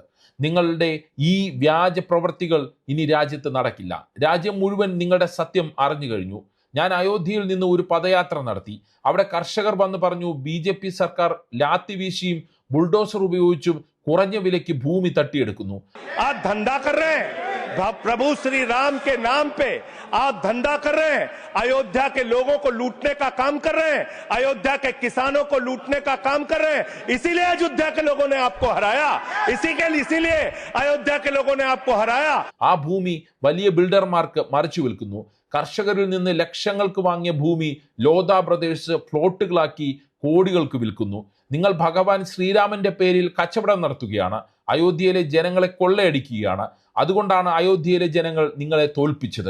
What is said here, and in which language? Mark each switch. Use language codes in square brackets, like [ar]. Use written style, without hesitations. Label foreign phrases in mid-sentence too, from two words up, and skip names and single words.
[ml] നിങ്ങളുടെ ഈ വ്യാജ പ്രവൃത്തികൾ ഇനി രാജ്യത്ത് നടക്കില്ല. രാജ്യം മുഴുവൻ നിങ്ങളുടെ സത്യം അറിഞ്ഞു കഴിഞ്ഞു. ഞാൻ അയോധ്യയിൽ നിന്ന് ഒരു പദയാത്ര നടത്തി. അവിടെ കർഷകർ വന്ന് പറഞ്ഞു, BJP സർക്കാർ ലാത്തി വീശിയും ബുൾഡോസർ ഉപയോഗിച്ചും കുറഞ്ഞ വിലയ്ക്ക് ഭൂമി തട്ടിയെടുക്കുന്നു. [hi] आप धंधा कर रहे हैं, प्रभु श्री राम के नाम पे आप धंधा कर रहे हैं, अयोध्या के लोगों को लूटने का काम कर रहे हैं, अयोध्या के किसानों को लूटने का काम कर रहे हैं. इसीलिए अयोध्या के लोगों ने आपको हराया, इसीलिए अयोध्या के लोगों ने आपको हराया. [ml] ആ ഭൂമി വലിയ ബിൽഡർമാർക്ക് മറിച്ചു വിൽക്കുന്നു. കർഷകരിൽ നിന്ന് ലക്ഷങ്ങൾക്ക് വാങ്ങിയ ഭൂമി ലോധ ബ്രദേഴ്സ് പ്ലോട്ടുകളാക്കി കോടികൾക്ക് വിൽക്കുന്നു. നിങ്ങൾ ഭഗവാൻ ശ്രീരാമന്റെ പേരിൽ കച്ചവടം നടത്തുകയാണ്. അയോധ്യയിലെ ജനങ്ങളെ കൊള്ളയടിക്കുകയാണ്. അതുകൊണ്ടാണ് അയോധ്യയിലെ ജനങ്ങൾ നിങ്ങളെ തോൽപ്പിച്ചത്.